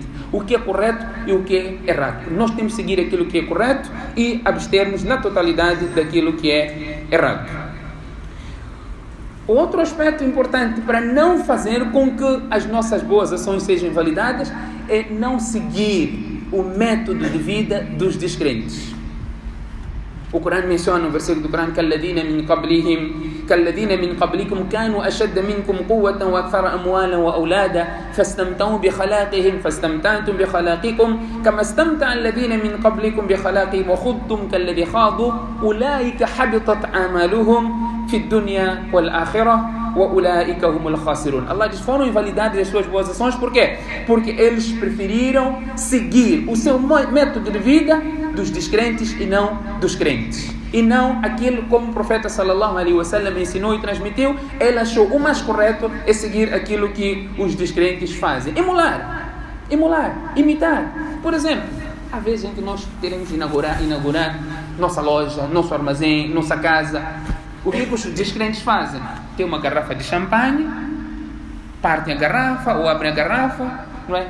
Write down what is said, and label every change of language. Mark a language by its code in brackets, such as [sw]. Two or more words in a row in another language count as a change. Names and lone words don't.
[pt] O que é correto e o que é errado. Nós temos que seguir aquilo que é correto e abstermos na totalidade daquilo que é errado. Outro aspecto importante para não fazer com que as nossas boas ações sejam invalidadas é não seguir o método de vida dos descrentes. O Corão menciona no versículo do Corão: [ar] كَالَّذِينَ مِنْ قَبْلِكُمْ كَانُوا أَشَدَّ مِنْكُمْ قُوَّةً وَأَكْثَرَ أَمْوَالًا وَأَوْلَادًا فَاسْتَمْتَعُوا بِخَلَاقِهِمْ فَاسْتَمْتَعْتُمْ بِخَلَاقِكُمْ كَمَا اسْتَمْتَعَ الَّذِينَ مِنْ قَبْلِكُمْ بِخَلَاقِهِمْ وَخُضْتُمْ كَالَّذِي خَاضُوا أُولَٰئِكَ حَبِطَتْ أَعْمَالُهُمْ في الدنيا والآخرة وأولئك هم الخاسرون. [pt] Allah diz: foram invalidadas as suas boas ações. Por quê? Porque eles preferiram seguir o seu método de vida dos descrentes e não dos crentes. E não aquilo como o profeta [ar] صلى الله عليه وسلم [pt] ensinou e transmitiu. Ele achou o mais correto é seguir aquilo que os descrentes fazem. Emular, imitar. Por exemplo, às vezes nós queremos inaugurar nossa loja, nosso armazém, nossa casa. O que os descrentes fazem? Tem uma garrafa de champanhe, partem a garrafa ou abrem a garrafa, não é?